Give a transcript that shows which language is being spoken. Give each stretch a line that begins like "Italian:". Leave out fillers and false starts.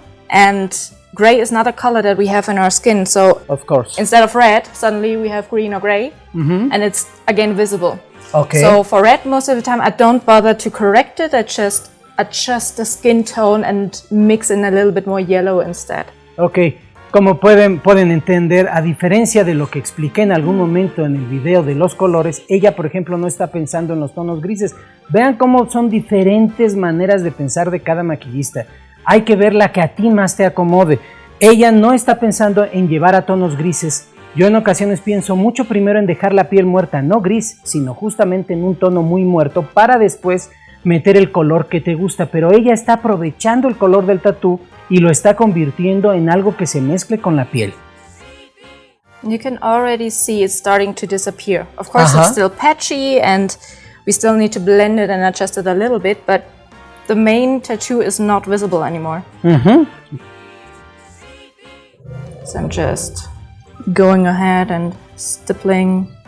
English: And gray is not a color that we have in our skin, so of course, instead of red, suddenly we have green or gray, and it's again visible. So for red, most of the time I don't bother to correct it, I just adjust the skin tone and mix in a little bit more yellow instead.
Spanish: Como pueden entender, a diferencia de lo que expliqué en algún momento en el video de los colores, ella por ejemplo no está pensando en los tonos grises. Vean cómo son diferentes maneras de pensar de cada maquillista. Hay que ver la que a ti más te acomode. Ella no está pensando en llevar a tonos grises. Yo en ocasiones pienso mucho primero en dejar la piel muerta, no gris, sino justamente en un tono muy muerto para después meter el color que te gusta. Pero ella está aprovechando el color del tatú y lo está convirtiendo en algo que se mezcle con la piel.
English: You can already see it starting to disappear. Of course it's still patchy and we still need to blend it and adjust it a little bit, but the main tattoo is not visible anymore. So I'm just going ahead and stippling.